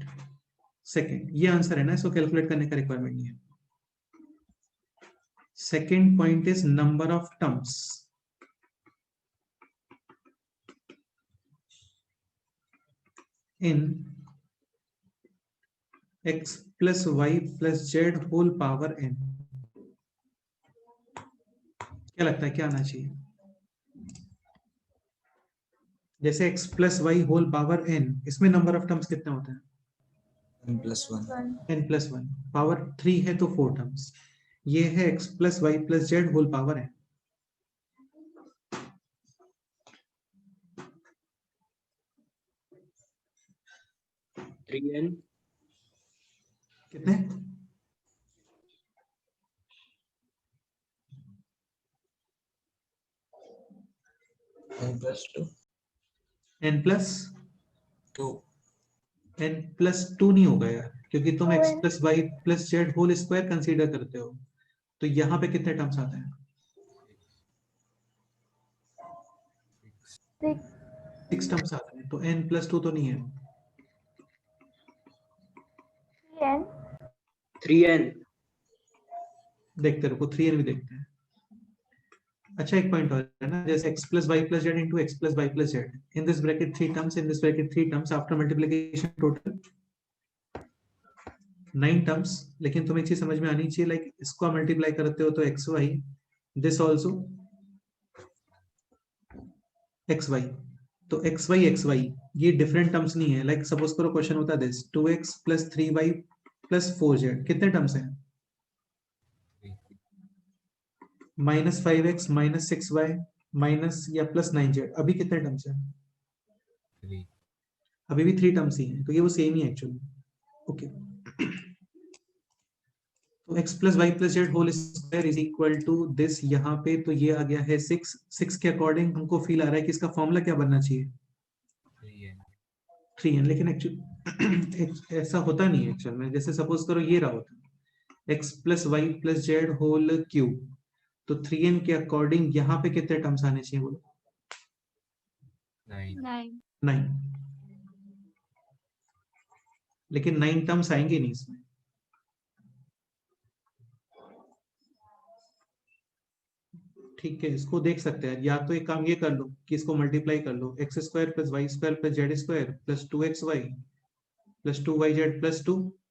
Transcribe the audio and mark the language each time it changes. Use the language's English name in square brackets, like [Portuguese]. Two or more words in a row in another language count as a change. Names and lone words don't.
[Hindi] सेकंड, ये आंसर है ना, इसको कैलकुलेट करने का रिक्वायरमेंट नहीं है। [English] second point is number of terms in x plus y plus z whole power n। [Hindi] क्या लगता है क्या आना चाहिए? जैसे [English] x plus y whole power n, [Hindi] इसमें [English] number of terms [Hindi] कितने होते हैं? n+1 [English] n plus 1, पावर 3 [Hindi] है तो [English] 4 टर्म्स। [Hindi] ये है [English] x plus y plus z whole power n। three n [Hindi] कितने? n+2 [English] n plus 2 n plus 2 [Hindi] नहीं होगा यार, क्योंकि तुम [English] x plus y plus z whole square [Hindi] कंसीडर करते हो, तो यहाँ पे कितने टर्म्स आते हैं? 6 टर्म्स आते हैं, तो [English] n plus 2 [Hindi] तो नहीं है। n [English] three n [Hindi] देखते रहो, 3n भी देखते हैं। अच्छा, एक पॉइंट और है ना, जैसे [English] x plus y plus z into x plus y plus z in this bracket 3 terms, in this bracket 3 terms, after multiplication total 9 terms। [Hindi] लेकिन तुम्हें एक चीज समझ में आनी चाहिए, लाइक इसको मल्टीप्लाई करते हो तो xy, [English] this also xy, [Hindi] तो xy ये डिफरेंट टर्म्स नहीं है। लाइक सपोज करो क्वेश्चन होता है [English] this 2x plus 3y plus 4z, [Hindi] कितने टर्म्स हैं? -5x -6y माइनस या प्लस 9z, अभी कितने टर्म्स हैं? 3 अभी भी 3 टर्म्स ही हैं, तो ये वो सेम ही है एक्चुअली। [English] ओके, तो x plus y plus z whole square is equal to this, [Hindi] यहाँ पे तो ये आ गया है [English] 6। [Hindi] 6 के अकॉर्डिंग हमको फील आ रहा है कि इसका फॉर्मूला क्या बनना चाहिए? 3n 3n, लेकिन एक्चुअली ऐसा होता नहीं है एक्चुअल में। जैसे सपोज करो ये रहा होता [English] x plus y plus z whole cube, [Hindi] तो 3n के अकॉर्डिंग यहाँ पे कितने टर्म्स आने चाहिए बोलो? 9 9। लेकिन 9 टर्म्स आएंगे नहीं इसमें। ठीक है, इसको देख सकते हैं, या तो एक काम ये कर लो कि इसको मल्टीप्लाई कर लो, [English] x square plus y square plus z square plus 2xy plus 2yz plus 2